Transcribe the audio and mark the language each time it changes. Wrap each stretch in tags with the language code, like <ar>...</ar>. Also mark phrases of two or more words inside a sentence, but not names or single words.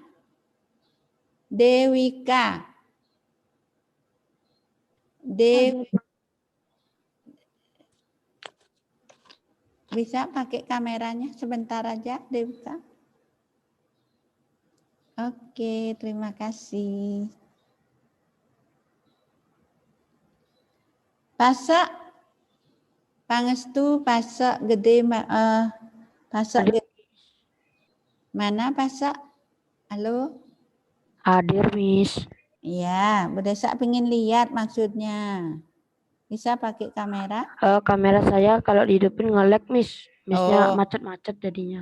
<id>Dewika? Bisa pakai kameranya sebentar aja, Dewika? Oke, terima kasih. Pasak? Pangestu, pasak gede, pasak gede. Mana pasak? Halo? Hadir, Miss. Iya, Bu Desa pengen lihat maksudnya. Bisa pakai kamera? Kamera saya kalau dihidupin nge-lag, Miss. Miss-nya Oh. macet-macet jadinya.</id>